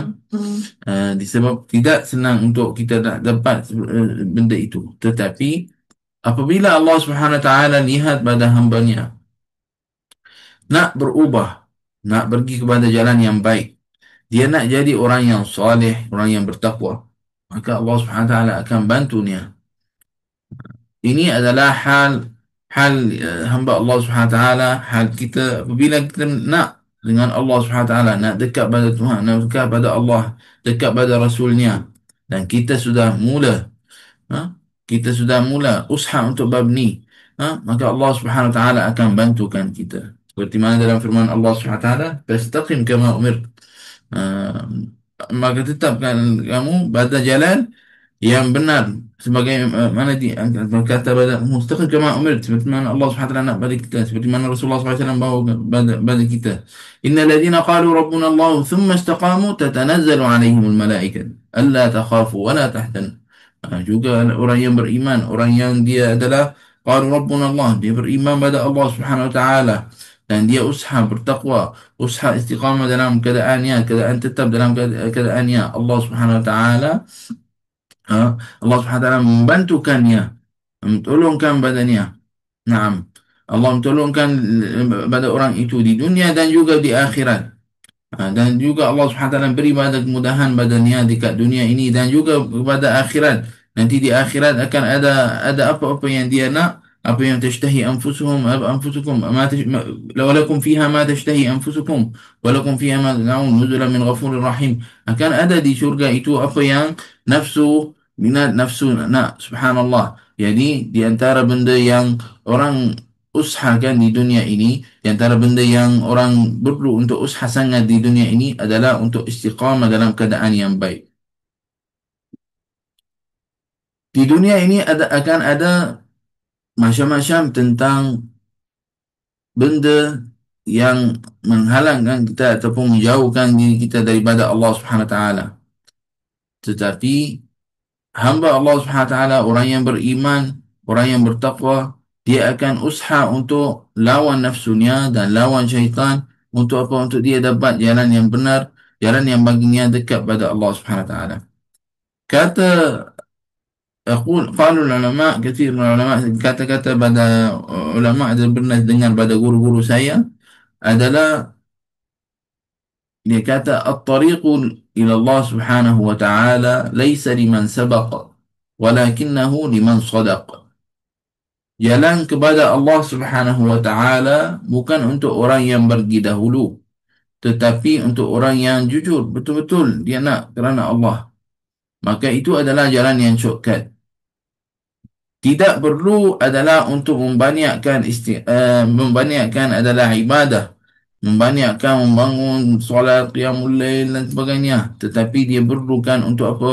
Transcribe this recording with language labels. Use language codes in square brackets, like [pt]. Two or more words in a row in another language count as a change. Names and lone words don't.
[ms] Disebab tidak senang untuk kita nak dapat benda itu. Tetapi apabila Allah Subhanahu Wa Taala lihat pada hambanya nak berubah, nak pergi kepada jalan yang baik, dia nak jadi orang yang soleh, orang yang bertakwa, maka Allah Subhanahu Wa Taala akan bantunya. Ini adalah hal hamba Allah Subhanahu Wa Taala, hal kita apabila kita nak dengan Allah Subhanahu Wa Taala, nak dekat pada Tuhan, nak dekat pada Allah, dekat pada Rasulnya, dan kita sudah mula, kita sudah mula usaha untuk bab ni, maka Allah Subhanahu Wa Taala akan bantukan kita. Seperti mana dalam firman Allah Subhanahu Wa Taala, [ar] "فاستقم كما أمرت." [ms] Ha, maka tetapkan kamu pada jalan yang benar, sebagai mana kata pada [ar] مستقيم كما أمرت, [ms] seperti mana Allah Subhanahu wa taala nak pada kita, seperti mana Rasulullah SAW bawa pada kita. [ar] إن الذين قالوا ربنا الله ثم استقاموا تتنزل عليهم الملائكة ألا تخافوا ولا تحزنوا. [ms] Juga orang yang beriman, orang yang dia adalah [ar] قالوا ربنا الله, [ms] dia beriman pada Allah Subhanahu wa taala, dan dia usaha bertakwa, usaha istiqamah dalam keadaannya, keadaan tetap dalam keadaannya, Allah Subhanahu wa taala, Allah Subhanahu wa taala membantukannya, mentolongkan badannya. Naam. Allah mentolongkan pada orang itu di dunia dan juga di akhirat. Dan juga Allah Subhanahu wa taala beri pada kemudahan badannya dekat dunia ini dan juga pada akhirat. Nanti di akhirat akan ada apa-apa yang dia nak, apa yang [ar] تشتهي أنفسكم ولكم فيها ما تشتهي أنفسكم ولكم فيها ما تدعون نزلا من غفور رحيم. [ms] Akan ada di syurga itu apa yang nafsu minat, nafsu nak. Subhanallah. Jadi di antara benda yang orang usahakan di dunia ini, di antara benda yang orang perlu untuk usaha sangat di dunia ini adalah untuk istiqamah dalam keadaan yang baik. Di dunia ini akan ada macam-macam tentang benda yang menghalangkan kita ataupun menjauhkan diri kita daripada Allah Subhanahu Wa Taala. Tetapi hamba Allah Subhanahu Wa Taala, orang yang beriman, orang yang bertakwa, dia akan usaha untuk lawan nafsunya dan lawan syaitan, untuk apa? Untuk dia dapat jalan yang benar, jalan yang baginya dekat pada Allah Subhanahu Wa Taala. [ar] Kata قالوا العلماء, كثير من العلماء, [ms] kata-kata pada ulama ada pernah dengar pada guru-guru saya adalah, dia kata [ar] الطريق إلى الله سبحانه وتعالى ليس لمن سبق ولكنه لمن صدق. [ms] Jalan kepada Allah Subhanahu wa taala bukan untuk orang yang pergi dahulu, tetapi untuk orang yang jujur, betul-betul dia nak kerana Allah. Maka itu adalah jalan yang shortcut. Tidak perlu adalah untuk membanyakkan adalah ibadah, membanyakkan membangun solat qiyamul lail dan sebagainya, tetapi dia perlukan untuk apa?